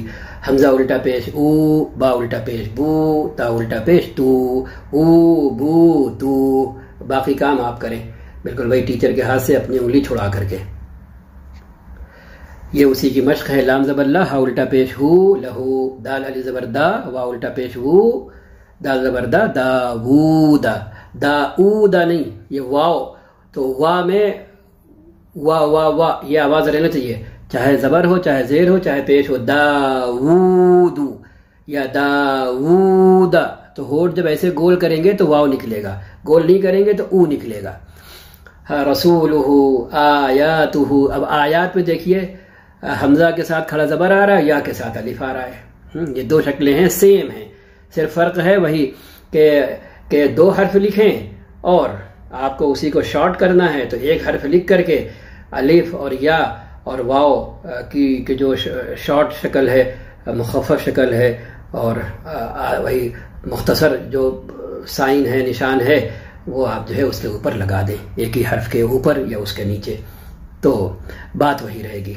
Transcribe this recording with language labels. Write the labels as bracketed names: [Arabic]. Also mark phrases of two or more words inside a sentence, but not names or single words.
[Urdu] حمزہ الٹا پیش او، با الٹا پیش بو، تا الٹا پیش تو، او بو تو۔ باقی کام آپ کریں بالکل وہی ٹیچر کے ہاتھ سے اپنی انگلی چھڑا کر کے۔ یہ اسی کی مشق ہے۔ لام زبر لا، ہا الٹا پیش ہو، لہو، دال علی زبر دا، وا الٹا پیش وو، دال زبر دا، دا وو دا، دا او دا نہیں، یہ واو، تو وا میں وا وا وا یہ آواز رہنا چاہیے، چاہے زبر ہو، چاہے زیر ہو، چاہے پیش ہو۔ دا وو دو یا دا وو دا، تو ہونٹ جب ایسے گول کریں گے تو واو نکلے گا، گول نہیں کریں گے تو او نکلے گا۔ [Arabic] رسولہ آیاتہ. [Urdu] اب آیات پہ دیکھیے حمزہ کے ساتھ کھڑا زبر آ رہا ہے، یا کے ساتھ الف آ رہا ہے. یہ دو شکلیں ہیں، سیم ہیں، صرف فرق ہے وہی کہ دو حرف لکھیں اور آپ کو اسی کو شارٹ کرنا ہے تو ایک حرف لکھ کر کے الف اور یا اور واو کی جو شارٹ شکل ہے، مخفف شکل ہے، اور وہی مختصر جو سائن ہے، نشان ہے، وہ آپ جو ہے اس کے اوپر لگا دیں، ایک ہی حرف کے اوپر یا اس کے نیچے، تو بات وہی رہے گی.